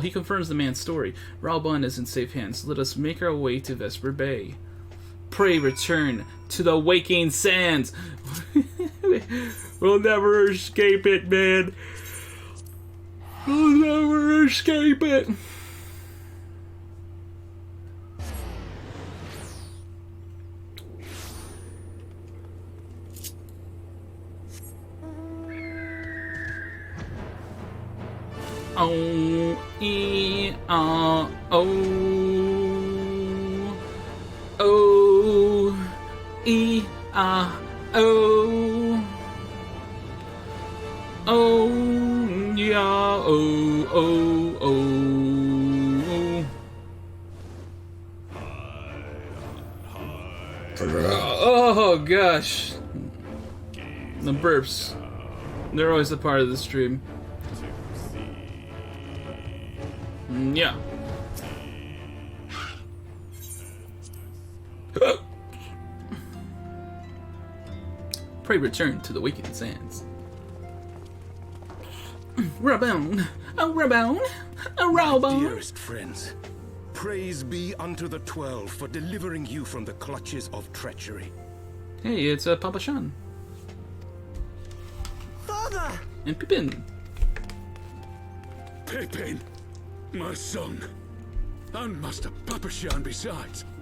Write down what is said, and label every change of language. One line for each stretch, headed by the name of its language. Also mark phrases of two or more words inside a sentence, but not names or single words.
English: He confirms the man's story. Raubahn is in safe hands. Let us make our way to Vesper Bay. Pray return to the Waking Sands. We'll never escape it, man. We'll never escape it. O E R O O E R O O yeah O. Oh gosh, the burps. They're always a part of the stream. Yeah. Pray return to the Waking Sands. Raubahn, oh Raubahn, oh Raubahn. Dearest friends, praise be unto the 12 for delivering you from the clutches of treachery. Hey, it's Papa Shan. Father! And Pippin. Pippin, my son, and Master Papashan besides.